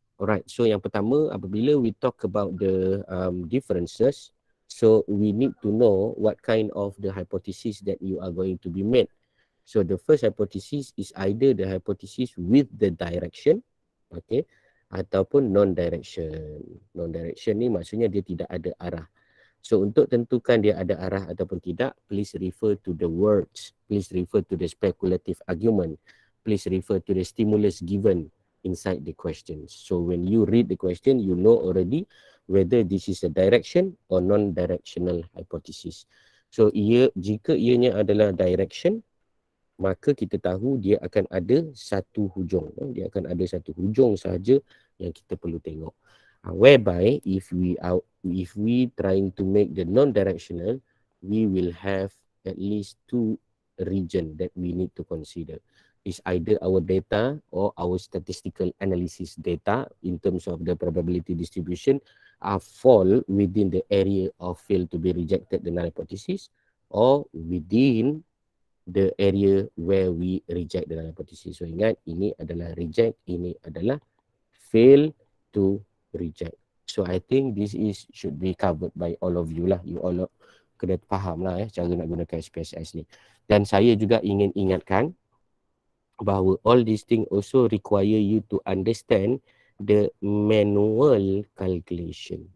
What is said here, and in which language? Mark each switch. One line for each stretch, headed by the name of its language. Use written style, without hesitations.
English: Alright, so
Malay: yang pertama, apabila
English: we talk about the differences, so we need to know what kind of the hypothesis that you are going to be made. So the first hypothesis is either the hypothesis with the direction, okay, ataupun non-direction.
Malay: Non-direction ni maksudnya dia tidak ada arah.
English: So
Malay: untuk tentukan dia ada arah ataupun tidak,
English: please refer to the words, please refer to the speculative argument, please refer to the stimulus given inside the questions. So when you read the question, you know already whether this is a direction or non-directional hypothesis.
Malay: So jika ianya adalah direction, maka kita tahu dia akan ada satu hujung. Dia akan ada satu hujung sahaja yang kita perlu tengok.
English: Whereby if we trying to make the non-directional, we will have at least two region that we need to consider. is either our data or our statistical analysis data in terms of the probability distribution fall within the area of fail to be rejected the null hypothesis or within the area where we reject the null hypothesis.
Malay: So ingat, ini adalah reject, ini adalah fail to reject.
English: So I think this is should be covered by all of you lah.
Malay: You all kena faham lah cara nak gunakan SPSS ni. Dan saya juga ingin ingatkan bahawa
English: all these things also require you to understand the manual calculation.